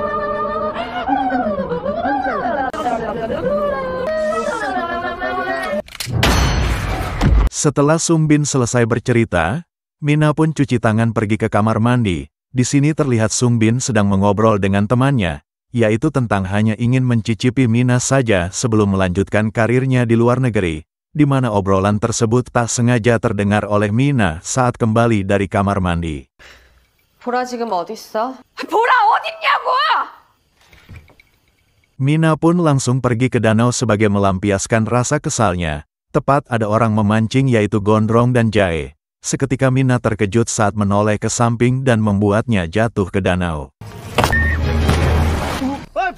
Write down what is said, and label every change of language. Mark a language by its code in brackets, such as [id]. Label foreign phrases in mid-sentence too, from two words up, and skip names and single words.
[id] Setelah Sungbin selesai bercerita, Mina pun cuci tangan pergi ke kamar mandi. Di sini terlihat Sungbin sedang mengobrol dengan temannya, yaitu tentang hanya ingin mencicipi Mina saja sebelum melanjutkan karirnya di luar negeri, di mana obrolan tersebut tak sengaja terdengar oleh Mina saat kembali dari kamar mandi. [ko] 보라 지금 어딨어? 보라 어딨냐고! [id] Mina pun langsung pergi ke danau sebagai melampiaskan rasa kesalnya. Tepat ada orang memancing yaitu Gondrong dan Jae. Seketika Mina terkejut saat menoleh ke samping dan membuatnya jatuh ke danau.